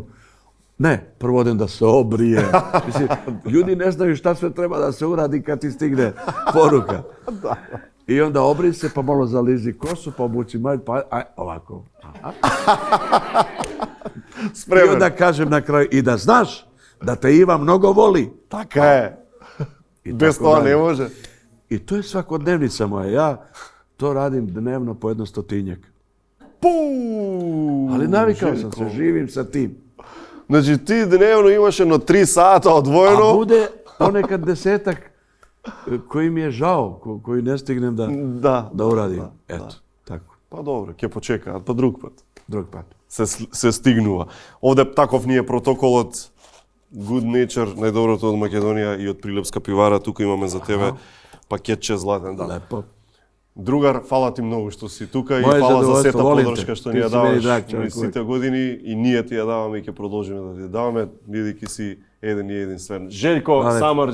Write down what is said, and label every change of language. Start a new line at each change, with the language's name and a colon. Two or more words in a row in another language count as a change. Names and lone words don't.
Serbian: Ne, prvo odem da se obrije. Mislim, ljudi ne znaju šta sve treba da se uradi kad ti stigne poruka. I onda obrij se, pa malo zalizi kosu, pa obuci malj, pa ovako. I onda kažem na kraju, i da znaš da te Iva mnogo voli.
Macedonian: Така е. Без тоа не може.
Serbian: I to je svakodnevnica moja. Ja to radim dnevno po 100-tinjak. Ali navikao sam se, živim sa tim.
Macedonian: Значи ти дневно имаш едно 3 сата одвоено.
Serbian: A bude ponekad 10-ak koji mi je žao, koji ne stignem da uradim. Eto, tako.
Macedonian: Па добро, ќе почекаат, па друг пат. Друг пат. Се стигнува. Овде таков ни е протоколот Good Nature, најдоброто од Македонија и од Прилепска пивара. Тука имаме за тебе пакетче златен дан. Лепо. Другар, фала ти многу што си тука и фала за сета подршка што ни ја даваш во сите години и ние ти ја даваме и ќе продолжиме да ти ја даваме, бидејќи си еден и единствен.